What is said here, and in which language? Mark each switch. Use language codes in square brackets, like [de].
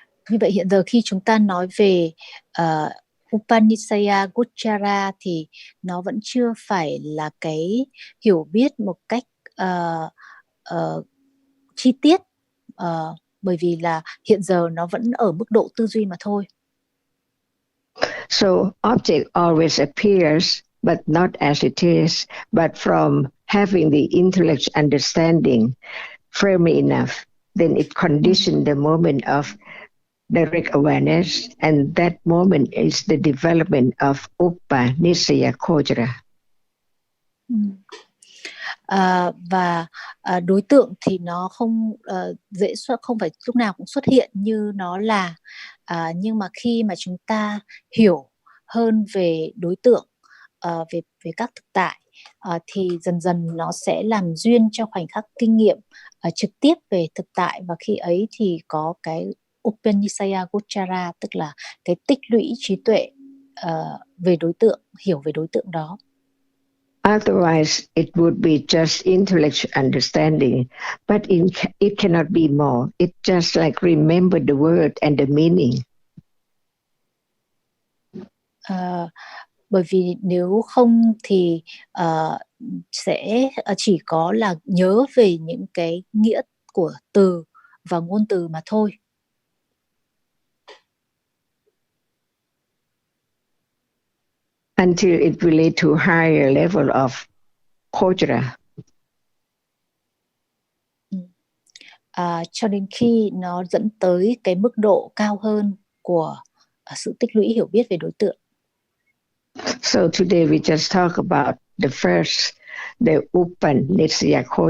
[vi] Như vậy hiện giờ khi chúng ta nói về Upanishaya Gochara thì nó vẫn chưa phải là cái hiểu biết một cách chi tiết, bởi vì là hiện giờ nó vẫn ở mức độ tư duy mà thôi. [en] So object always appears, but not as it is, but from having the intellectual understanding firmly enough, then it conditions the moment of direct awareness, and that moment is the development of Upanishaya Gochara. [vi] Và đối tượng thì nó không không phải lúc nào cũng xuất hiện như nó là, nhưng mà khi mà chúng ta hiểu hơn về đối tượng, về các thực tại, thì dần dần nó sẽ làm duyên cho khoảnh khắc kinh nghiệm trực tiếp về thực tại, và khi ấy thì có cái Upanishaya Gochara, tức là cái tích lũy trí tuệ về đối tượng, hiểu về đối tượng đó. [en] Otherwise, it would be just intellectual understanding, but it cannot be more. It's just like remember the word and the meaning. [vi] Bởi vì nếu không thì sẽ chỉ có là nhớ về những cái nghĩa của từ và ngôn từ mà thôi. [en] Until it relates to higher level of Gochara. [vi] Cho đến khi nó dẫn tới cái mức độ cao hơn của sự tích lũy hiểu biết về đối tượng. [en] So today we just talk about the first, the Upanishad.